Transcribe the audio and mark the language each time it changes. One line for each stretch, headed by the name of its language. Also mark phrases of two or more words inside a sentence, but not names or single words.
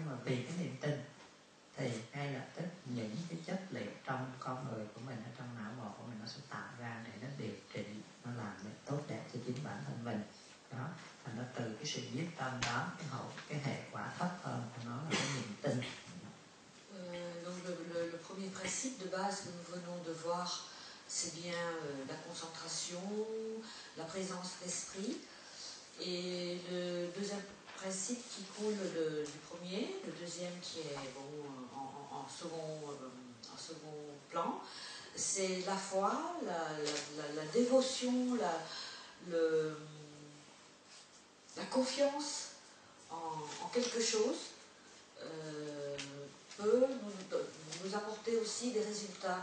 Vietnamese: Nhưng mà vì cái niềm tin thì ngay lập tức những cái chất liệu trong con người của mình, ở trong não bộ của mình, nó sẽ tạo ra để nó điều trị, nó làm để tốt đẹp cho chính bản thân mình. Đó, thành ra từ cái sự biết tâm đó, cái hệ quả thấp hơn của nó là cái niềm tin.
French: Donc le premier principe de base que nous venons de voir, c'est bien la concentration, la présence d'esprit. Et le deuxième principe qui coule du premier, le deuxième qui est en second plan, c'est la foi, la dévotion, la confiance en quelque chose peut nous apporter aussi des résultats.